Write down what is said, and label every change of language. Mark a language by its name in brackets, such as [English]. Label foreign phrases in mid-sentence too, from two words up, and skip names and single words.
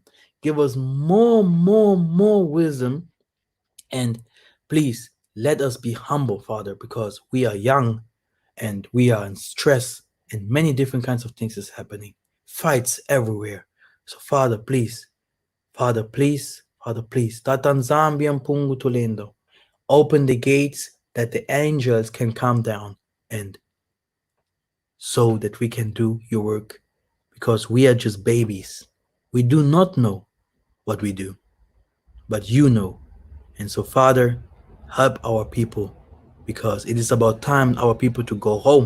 [English] Give us more wisdom. And please let us be humble, Father, because we are young and we are in stress and many different kinds of things is happening. Fights everywhere. So Father, please, Father, please, Father, please. [Kongo] Tatanzambian pungu tulendo. [English] Open the gates that the angels can come down and so that we can do your work because we are just babies. We do not know what we do, but you know. And so, Father, help our people because it is about time our people to go home.